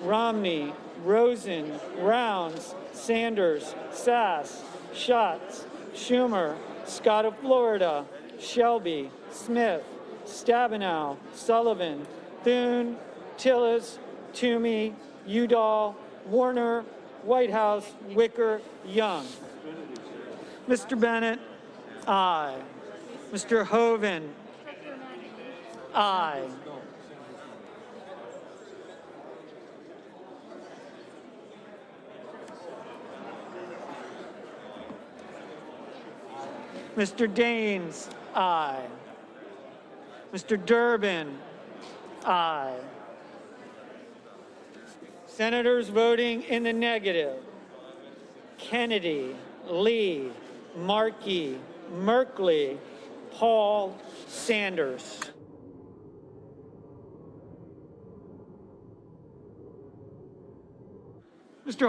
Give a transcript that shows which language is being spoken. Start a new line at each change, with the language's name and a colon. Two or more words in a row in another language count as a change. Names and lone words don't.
English: Romney, Rosen, Rounds, Sanders, Sass, Schatz, Schumer, Scott of Florida, Shelby, Smith, Stabenow, Sullivan, Thune, Tillis, Toomey, Udall, Warner, Whitehouse, Wicker, Young. Mr. Bennett, aye. Mr. Hoeven, aye. Mr. Daines, aye. Mr. Durbin, aye. Senators voting in the negative: Kennedy, Lee, Markey, Merkley, Paul, Sanders. Mr.